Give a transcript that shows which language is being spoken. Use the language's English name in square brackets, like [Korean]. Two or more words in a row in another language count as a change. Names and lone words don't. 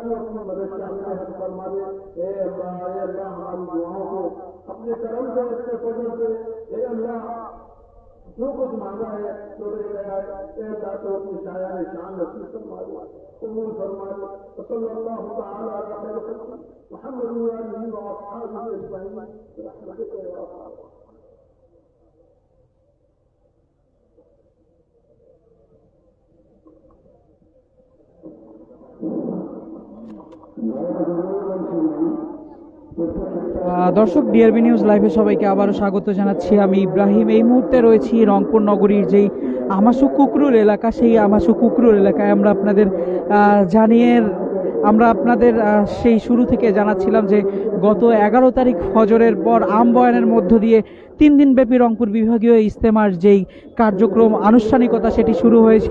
[Urdu] تو اپنی مدد شامل حق فرما دے، اے اللہ ہماری دعاؤں کو اپنے کرم سے اپنے فضل سے اے اللہ جو کچھ مانگا ہے جو رہ گیا ہے اے اللہ تو اپنی شایان شان نصیب فرما دے، قبول فرما دے، [Arabic] صلی اللہ تعالی علی خیر خلقہ محمد وآلہ وأصحابہ اجمعین برحمتک یا ارحم الراحمین۔ [Bangla] দর্শক, ডিআরবি নিউজ লাইভে সবাইকে আবারও স্বাগত জানাচ্ছি। আমি ইব্রাহিম। এই মুহূর্তে রয়েছি রংপুর নগরীর যেই আমাশু কুকরুল এলাকা, সেই আমাশু কুকরুল এলাকায় আমরা আপনাদের সেই শুরু থেকে জানাচ্ছিলাম যে গত 11 তারিখ ফজরের পর আমবয়ানের মধ্য দিয়ে 3 দিনব্যাপী রংপুর বিভাগীয় ইজতেমার যেই কার্যক্রম আনুষ্ঠানিকতা সেটি শুরু হয়েছিল।